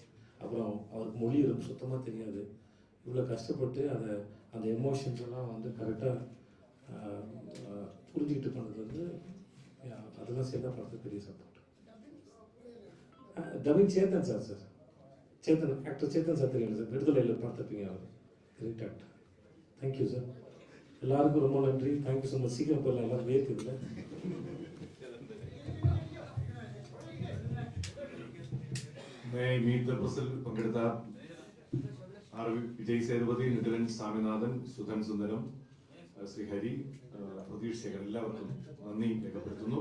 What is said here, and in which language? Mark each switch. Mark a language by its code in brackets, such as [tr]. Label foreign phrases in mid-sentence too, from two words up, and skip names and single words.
[ta] அப்புறம் அவருக்கு மொழி சுத்தமாக தெரியாது. இவ்வளோ கஷ்டப்பட்டு அந்த எமோஷன்ஸ் எல்லாம் வந்து கரெக்டாக புரிஞ்சுக்கிட்டு பண்ணது வந்து அதெல்லாம் சேர்ந்தா படத்துக்கு பெரிய சப்போர்ட். டபிங் சேத்தன் சார். சேத்தன் ஆக்டர் சேத்தன் சார் தெரியும் சார், விடுதலையில் பார்த்துப்பீங்க. அவர் [en] great actor. [ta] தேங்க்யூ சார். எல்லாருக்கும் ரொம்ப நன்றி. [en] thank you so much. [ta] சீக்கிரம் போயிடலாம், எல்லாரும் வேர்க்குதுல்ல. [en] meet the press [ml] പങ്കെടുത്ത ആർ വിജയ് സേതുപതി, നിതിലൻ സ്വാമിനാഥൻ, സുധൻ സുന്ദരം, ശ്രീ ഹരി, പ്രതീഷ് ശേഖർ, എല്ലാവർക്കും നന്ദി രേഖപ്പെടുത്തുന്നു.